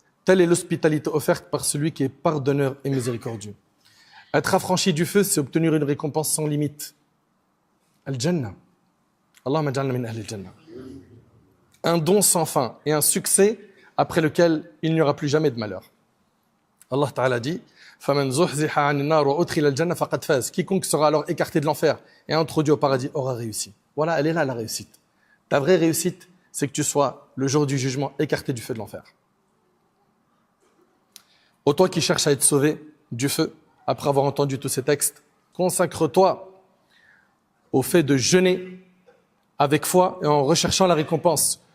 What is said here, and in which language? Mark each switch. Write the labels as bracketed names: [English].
[French] Telle est l'hospitalité offerte par celui qui est pardonneur et miséricordieux. Être affranchi du feu, c'est obtenir une récompense sans limite. Al-Jannah. [Arabic] Allahumma ja'alna min ahli al-Jannah. [French] Un don sans fin et un succès après lequel il n'y aura plus jamais de malheur. Allah Ta'ala dit [Arabic] فَمَنْ زُحْزِحَ عَنِ النَّارِ وَأُدْخِلَ الْجَنَّةَ فَقَدْ فَازَ. [French] Quiconque sera alors écarté de l'enfer et introduit au paradis aura réussi. Voilà, elle est là la réussite. Ta vraie réussite, c'est que tu sois, le jour du jugement, écarté du feu de l'enfer. Ô toi qui cherches à être sauvé du feu, après avoir entendu tous ces textes, consacre-toi au fait de jeûner avec foi et en recherchant la récompense.